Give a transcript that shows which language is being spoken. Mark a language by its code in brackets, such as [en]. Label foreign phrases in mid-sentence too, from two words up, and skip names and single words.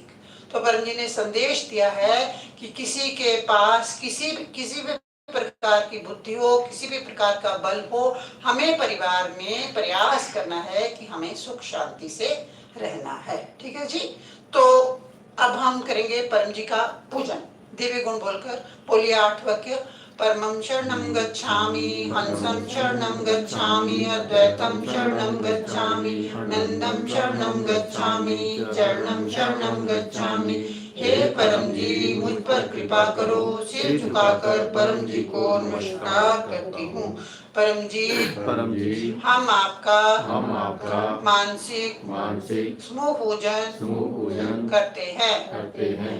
[hi] तो परम जी ने संदेश दिया है कि किसी के पास किसी भी प्रकार की बुद्धि हो, किसी भी प्रकार का बल हो, हमें परिवार में प्रयास करना है कि हमें सुख शांति से रहना है। ठीक है जी। तो अब हम करेंगे परम जी का पूजन दिव्य गुण बोलकर। बोलिए 8 वाक्य। [pi] परमं शरणं गच्छामि, हंसं शरणं गच्छामि, अद्वैतं शरणं गच्छामि, नंदं शरणं गच्छामि, चरणं शरणं गच्छामि। [hi] हे परम जी मुझ पर कृपा करो, सिर झुकाकर परम जी को नमस्कार करती हूँ। परम जी हम आपका मानसिक समूह पूजन करते हैं।